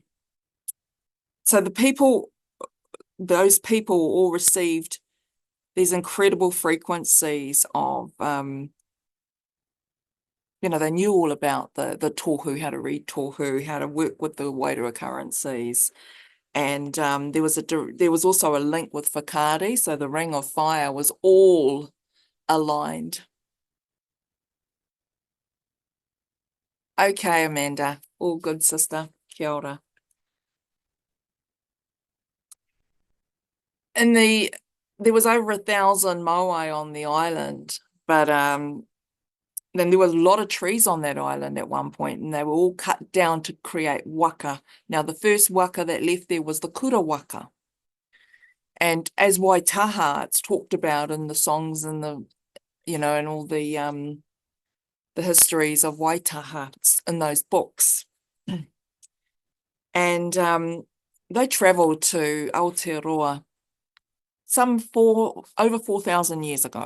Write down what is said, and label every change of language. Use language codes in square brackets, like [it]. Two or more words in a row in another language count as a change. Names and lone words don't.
[en] So those people all received these incredible frequencies of, they knew all about the tohu, how to read tohu, how to work with the Wairua currencies. And there was also a link with Whakaari, so the ring of fire was all aligned. Okay, Amanda, all good, sister. [mi] Kia ora. [en] There was over 1,000 Moai on the island, but then there was a lot of trees on that island at one point, and they were all cut down to create waka. Now, the first waka that left there was the [mi] kura waka. [en] And as Waitaha, it's talked about in the songs and the, and all the histories of Waitaha in those books. And they travelled to Aotearoa over 4,000 years ago.